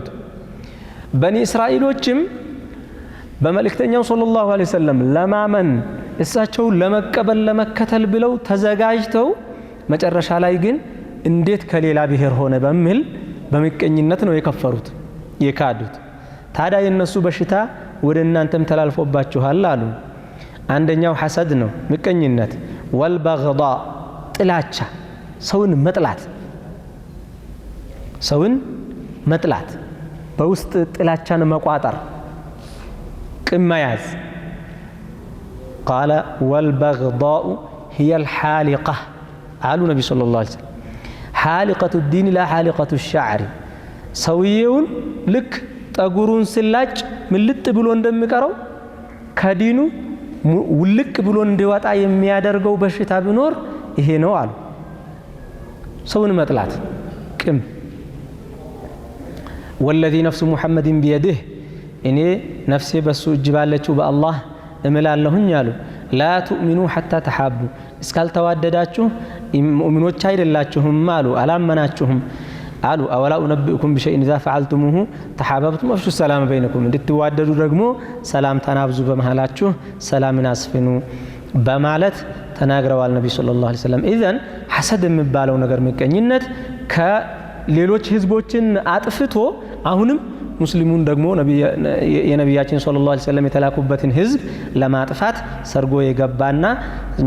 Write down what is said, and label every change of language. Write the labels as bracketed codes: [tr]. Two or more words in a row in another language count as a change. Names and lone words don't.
[am] በኒ እስራኤሎችም በመልእክተኛው [ar] صلى الله عليه وسلم [am] ለማመን እሳቸው ለመቀበል ለመከተል ብለው ተዘጋጅተው መጨረሻ ላይ ግን እንዴት ከሌላ ብሔር ሆነ በሚል በምቀኝነት ነው የከፈሩት የካዱት ታዲያ የነሱ በሽታ ወደ እናንተም ተላልፎባችኋል አሉ አንደኛው ሐሰድ ነው ምቀኝነት ወልበግዳ ጥላቻ ሰውን መጥላት በውስጥ ጥላቻን መቋጠር ቅመያዝ [ar] قال والبغضاء هي الحالقة قالوا النبي صلى الله عليه وسلم حالقة الدين لا حالقة الشعر [am] ሰውየውን ልክ ጠጉሩን ስላጭ ምልጥ ብሎ እንደሚቀረው ከዲኑ ውልቅ ብሎ እንዲወጣ የሚያደርገው በሽታ ቢኖር ይሄ ነው አሉ ሰውን መጥላት ቅም [ar] والذي نفس محمد بيده [am] እኔ ነፍሴ በሱ እጅ ባለችው በአላህ እምላለሁኝ አሉ [ar] لا تؤمنوا حتى تحابوا [am] እስካልተዋደዳችሁ ሙእሚኖች አይደላችሁም አሉ አላመናችሁም አሉ [ar] أولا أنبئكم بشيء إذا فعلتموه تحاببتم أفشوا السلام بينكم [am] እንድትዋደዱ ደግሞ ሰላምታን አብዙ በመሃላችሁ ሰላምን አስፍኑ በማለት ተናግረዋል ነብዩ [ar] صلى الله عليه وسلم [am] ኢዘን ሐሰድ የሚባለው ነገር ምቀኝነት ከሌሎች ህዝቦችን አጥፍቶ አሁንም ሙስሊሙን ደግሞ የነብያችን [ar] صلى الله عليه وسلم [am] የተላኩበትን ህዝብ ለማጥፋት ሰርጎ የገባና እኛ